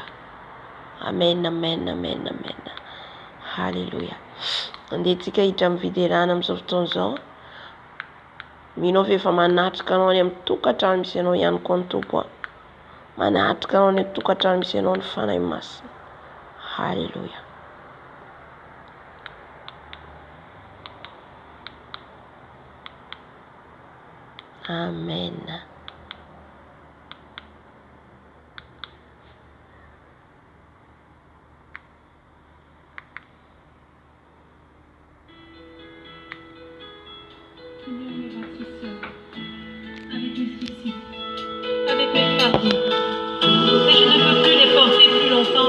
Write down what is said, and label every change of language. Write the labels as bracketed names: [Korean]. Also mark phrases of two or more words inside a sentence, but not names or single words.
[Malagasy] Amen, amen, amen, amen. Halleluja. Andehantsika hiditra mividy rano amin'izao fotoana izao. Mino fa efa manatrika anao any amin'ny tokantrano misy anao ihany koa ny Tompo. Manatrika anao any amin'ny tokantrano misy anao ny fanahy masina. Halleluja. Amen. [French] Seigneur, mes bâtisseurs, avec mes soucis, avec mes fardeaux, mais je ne peux plus les porter plus longtemps.